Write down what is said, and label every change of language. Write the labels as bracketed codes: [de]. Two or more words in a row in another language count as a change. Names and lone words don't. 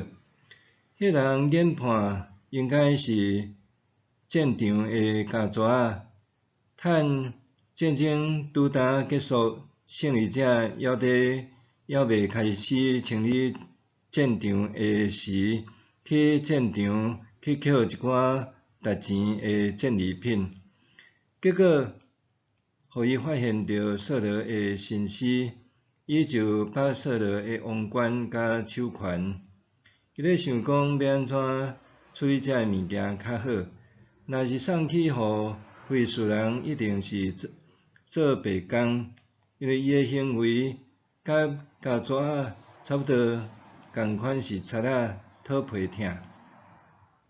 [nan] 迄人研判应该是战场的家蛇仔，趁战争拄呾结束，胜利者还未开始清理战场的时，去战场去捡一寡值钱的战利品。结果，互伊发现到扫罗的身尸，伊就把扫罗的王冠甲手环。伊咧想讲要安怎处理这物件较好？若是送去互非利士人，一定是做白工，因为伊的行为甲家蛇仔差不多共款，是贼仔讨皮疼。